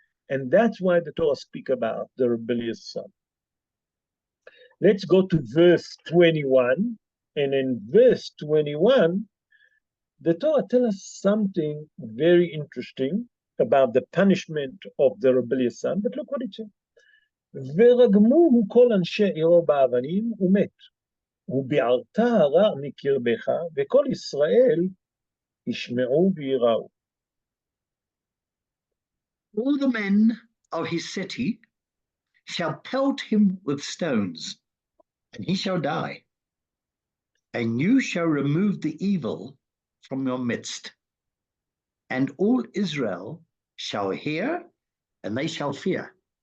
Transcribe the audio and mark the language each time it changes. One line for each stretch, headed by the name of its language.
English: And that's why the Torah speak about the rebellious son. Let's go to verse 21. And in verse 21, the Torah tells us something very interesting about the punishment of the rebellious son. But look what it says.
Hebrew: ורגמוהו כל אנשי עירו באבנים ומת. וביערת הרע מקרבך, וכל ישראל ישמעו ויראו.
English: All the men of his city shall pelt him with stones, and he shall die. And you shall remove the evil from your midst. And all Israel shall hear, and they shall fear.